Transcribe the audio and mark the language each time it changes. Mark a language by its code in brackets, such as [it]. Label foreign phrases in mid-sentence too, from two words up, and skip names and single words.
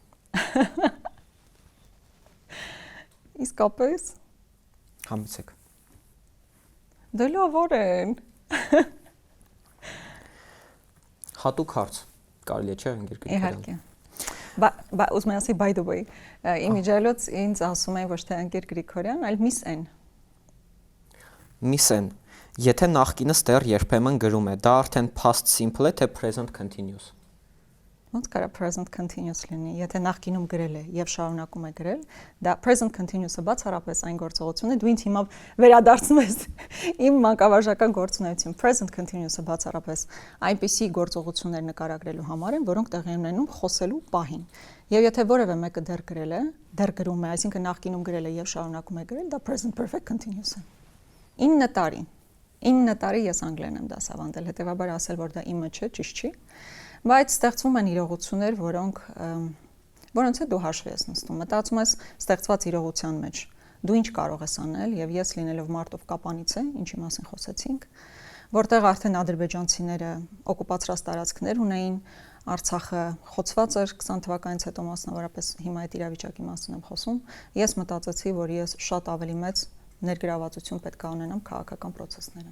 [hy] Իսկապես։ Համեցեք։ Դե լավ օրեն։ Հատուկ հարց։ Կարելի է չէ ընկեր Գրիգորյան։ Իհարկե։ Ուզում եմ ասի [en] by the way, [hy] իմիջիայլոց ինձ ասում են ոչ թե ընկեր Գրիգորյան, այլ Miss N։ Miss N։ Եթե նախկինս դեռ երբեմն գրում է, դա արդեն [en] past simple [hy] է թե [en] present continuous։ [hy] Ոնց կարա [en] present continuous [hy] լինի, եթե նախկինում գրել է եւ շարունակում է գրել, դա [en] present continuous- [hy] ը բացառապես այն գործողությունն է, դու ինձ հիմա վերադարձնում ես իմ մանկավարժական գործունեություն։ [en] Present continuous- [hy] ը բացառապես այնպիսի գործողություններ նկարագրելու համար են, որոնք տեղի են ունենում խոսելու պահին։ Եվ եթե որևէ մեկը դեռ գրել է, դեռ գրում է, այսինքն նախկինում գրել է եւ շարունակում է գրել, դա [en] present perfect continuous [hy] է։ 9 տարի ես անգլերեն եմ դասավանդել, հետեւաբար ասել, որ դա իմը չէ, ճիշտ չի։ Բայց ստեղծվում են իրողություններ, որոնց հետ դու հաշվի ես նստում։ Մտածում ես ստեղծված իրողության մեջ դու ինչ կարող ես անել, եւ ես լինելով մարտով կապանից է, ինչի մասին խոսեցինք, որտեղ արդեն ադրբեջանցիները օկուպացրած տարածքներ ունեին, Արցախը խոցված էր 20 թվականից հետո մասնավորապես հիմա այդ իրավիճակի մասին եմ խոսում։ Ես մտածեցի, որ ես շատ ավելի մեծ ներգրավվածություն պետք է ունենամ քաղաքական process-ներում։